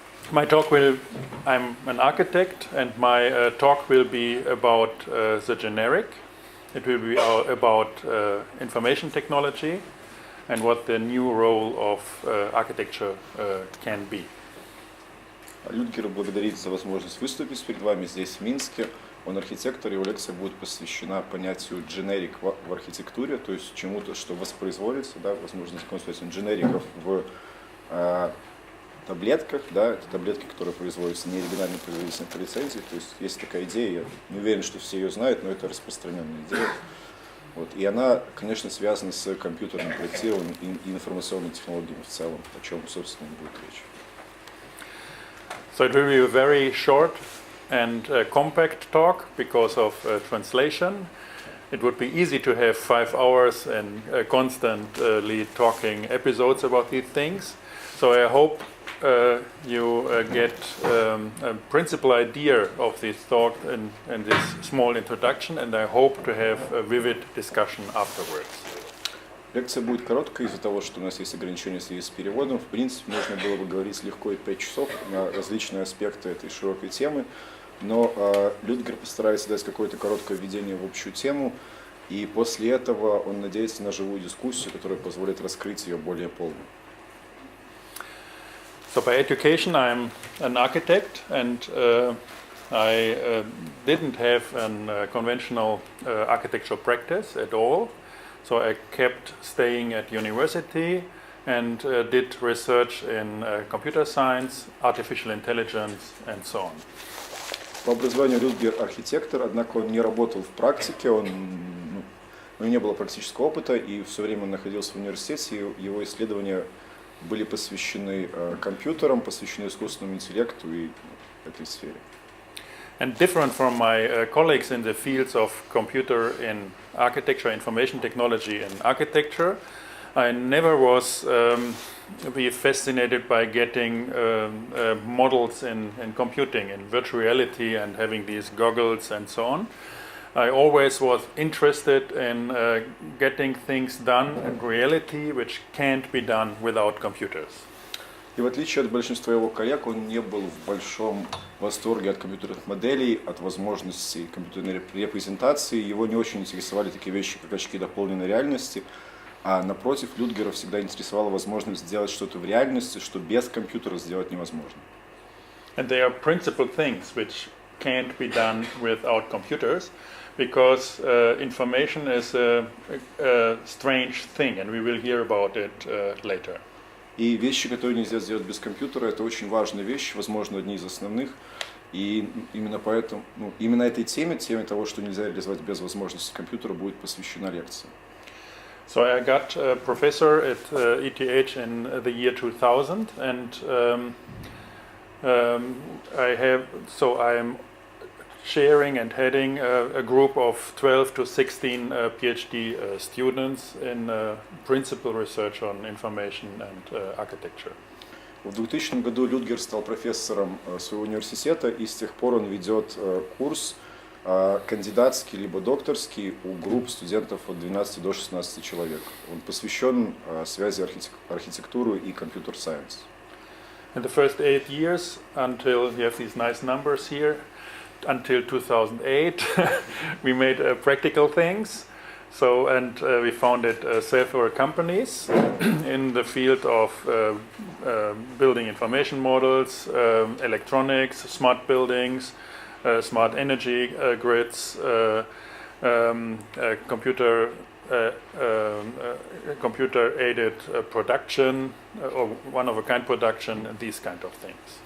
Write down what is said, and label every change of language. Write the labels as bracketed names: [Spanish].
[English] My talk I'm an architect, and my talk will be about the generic. It will be about information technology and what the new role of architecture can be. [Russian] Людгер благодарит за возможность выступить перед вами здесь, в Минске. Он архитектор, его лекция будет посвящена понятию generic в архитектуре, то есть чему-то, что воспроизводится, да, возможно, знакомство дженериков в таблетках, да, это таблетки, которые производятся неоригинальной производительной по лицензии, то есть есть такая идея, я не уверен, что все ее знают, но это распространенная идея. Вот. И она, конечно, связана с компьютерным проектированием и информационными технологиями в целом, о чем, собственно, будет речь. [English] So it will be a very short and compact talk because of translation. It would be easy to have 5 hours and constantly talking episodes about these things. So I hope you get a principal idea of this talk in this small introduction, and I hope to have a vivid discussion afterwards. [Russian] Лекция будет короткой из-за того, что у нас есть ограничения в связи с переводом. В принципе, можно было бы говорить легко и 5 часов на различные аспекты этой широкой темы, но Людгер постарается дать какое-то короткое введение в общую тему, и после этого он надеется на живую дискуссию, которая позволит раскрыть ее более полно. [English] So by education I'm an architect, and I didn't have a conventional architectural practice at all. So I kept staying at university and did research in computer science, artificial intelligence, and so on. [Russian] По образованию Людгер архитектор, однако он не работал в практике, у него не было практического опыта, и все время он находился в университете, и его исследования были посвящены компьютерам, посвящены искусственному интеллекту и этой сфере. [English] And different from my colleagues in the fields of computer in architecture, information technology and architecture, I never was be fascinated by getting models in computing, in virtual reality, and having these goggles and so on. I always was interested in getting things done in reality which can't be done without computers. [Russian] И в отличие от большинства его коллег, он не был в большом восторге от компьютерных моделей, от возможностей компьютерной репрезентации. Его не очень интересовали такие вещи, как очки дополненной реальности. А напротив, Людгера всегда интересовала возможность сделать что-то в реальности, что без компьютера сделать невозможно. [English] And they are principal things which can't be done without computers, because information is a strange thing, and we will hear about it later. [Russian] И вещи, которые нельзя сделать без компьютера, это очень важная вещь, возможно, одни из основных. И именно поэтому, именно этой теме того, что нельзя реализовать без возможности компьютера, будет посвящена лекция. [English] So I got a professor at ETH in the year 2000, and I'm sharing and heading a group of 12 to 16 PhD students in principal research on information and architecture. [Russian] В 2000 году Людгер стал профессором своего университета, и с тех пор он ведет курс кандидатский либо докторский у групп студентов от 12 до 16 человек. Он посвящен связи архитектуры и компьютер-сайенс. [English] In the first 8 years, until you have these nice numbers here, until 2008, we made practical things. So, and we founded several companies in the field of building information models, electronics, smart buildings, smart energy grids, computer-aided production, or one-of-a-kind production, and these kind of things.